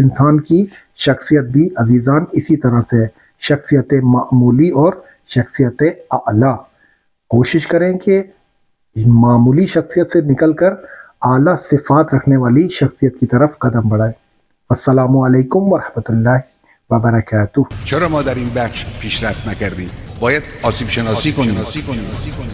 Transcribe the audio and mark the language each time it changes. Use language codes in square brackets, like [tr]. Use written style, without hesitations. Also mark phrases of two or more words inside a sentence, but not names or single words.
[ur] انسان کی شخصیت بھی عزیزان اسی طرح سے ہے، شخصیت معمولی اور شخصیت اعلیٰ۔ کوشش کریں کہ معمولی شخصیت سے نکل کر اعلیٰ صفات رکھنے والی شخصیت کی طرف قدم بڑھائیں۔ [ar] السلام علیکم ورحمۃ اللہ وبرکاتہ. [fa] چرا ما در این بخش پیشرفت نکردیم؟ باید آسیب شناسی کنیم.